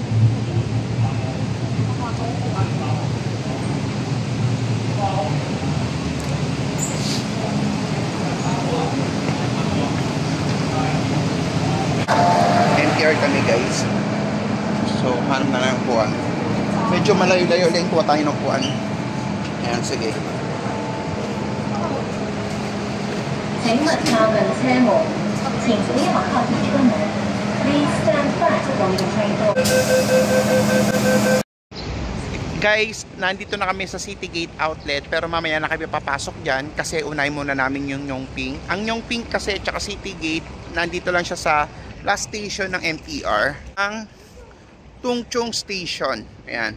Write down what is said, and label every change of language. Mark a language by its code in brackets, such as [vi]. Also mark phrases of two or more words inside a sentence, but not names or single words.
[tl] MTR kami guys. So hanap na lang kuhan. Medyo malayo-layo lang kuha tayo ng kuhan. Ayan, sige. [zh] 请勿靠近车門，前不要靠近車門。 [en] Please stand back from the train door. [tl] Guys, nandito na kami sa City Gate Outlet pero mamaya na kami papasok dyan kasi unahin muna namin yung Yongping. Ang Yongping kasi tsaka City Gate, nandito lang siya sa last station ng MTR. Ang Tungchong Station. Ayan.